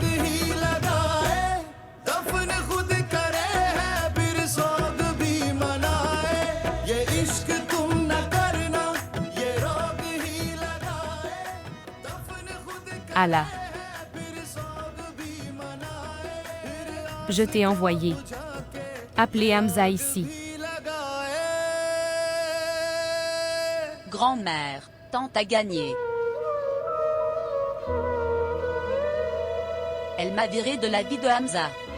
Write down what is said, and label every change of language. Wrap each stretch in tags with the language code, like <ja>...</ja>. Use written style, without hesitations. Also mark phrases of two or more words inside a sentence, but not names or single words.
<ur>ہی لگائے دفن خود کرے ہے پھر سوگ بھی منائے یہ عشق تم نہ کرنا یہ روگ ہی لگائے دفن خود</ur> <fr>Allah. Je t'ai envoyé. Appelez Hamza ici. Grand-mère, tante a gagné. Elle m'a viré de la vie de Hamza.</fr>